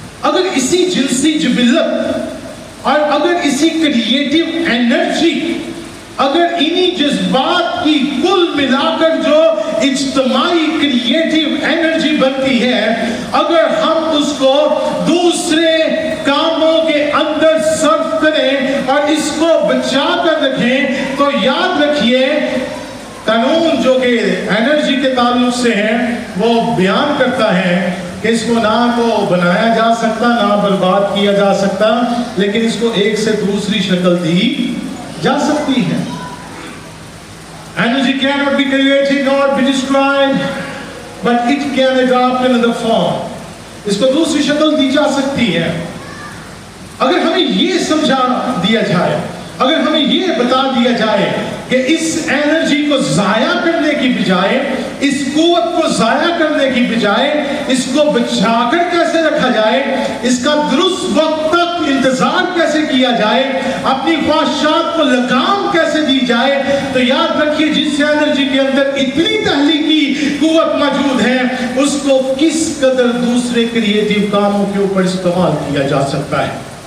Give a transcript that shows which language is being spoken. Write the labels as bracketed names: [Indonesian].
[Urdu] اگر اسی جنسی جبلت اور اگر اسی کریٹیو انرجی, اگر انہی جذبات کی کل ملا کر جو اجتماعی کریٹیو انرجی بنتی ہے, اگر ہم اس کو دوسرے کاموں کے اندر صرف کریں اور اس کو بچا کر رکھیں, تو یاد رکھیے قانون جو کہ انرجی کے تعلق سے ہے وہ بیان کرتا ہے کہ اس کو نہ تو بنایا جا سکتا, نہ برباد کیا جا سکتا, لیکن اس کو ایک سے دوسری شکل دی جا سکتی ہے. [English] Energy cannot be created nor be destroyed, but it can adopt another form. [Urdu] اس کو دوسری شکل دی جا سکتی ہے. اگر ہمیں یہ سمجھا دیا جائے, اگر ہمیں یہ بتا دیا جائے کہ اس انرجی کو ضائع کرنے کی بجائے, اس قوت کو ضائع کرنے کی بجائے اس کو بچا کر کیسے رکھا جائے, اس کا درست وقت تک انتظار کیسے کیا جائے, اپنی خواہشات کو لگام کیسے دی جائے, تو یاد رکھیے جس انرجی کے اندر اتنی تخلیقی قوت موجود ہے, اس کو کس قدر دوسرے کریٹیو کاموں کے اوپر استعمال کیا جا سکتا ہے.